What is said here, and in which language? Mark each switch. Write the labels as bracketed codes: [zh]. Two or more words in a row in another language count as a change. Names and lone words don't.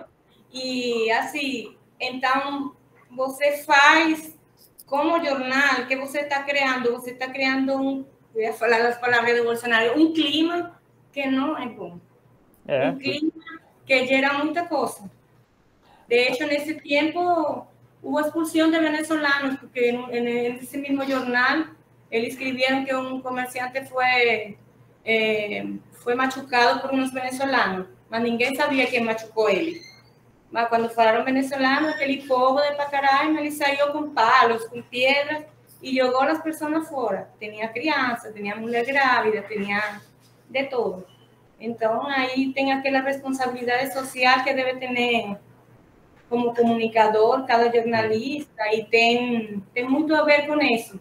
[pt] E assim, então você faz como jornal que você está criando eu ia falar as palavras de Bolsonaro, um clima que não é bom. Um clima que gera muita coisa. [es] De hecho, [pt] nesse tempo, [es] hubo expulsión de venezolanos, porque en ese mismo jornal, ellos escribieron que un comerciante fue machucado por unos venezolanos, [pt] mas ninguém [es] sabía quién machucó él. Mas cuando fueron venezolanos, [pt] aquele povo de Pacaraima, ele saiu com palos, com piedras, e jogou as pessoas fora. Tinha criança, tinha mulher grávida, tinha de todo. Então, aí tem aquela responsabilidade social que deve ter como comunicador, cada jornalista, e tem muito a ver com isso.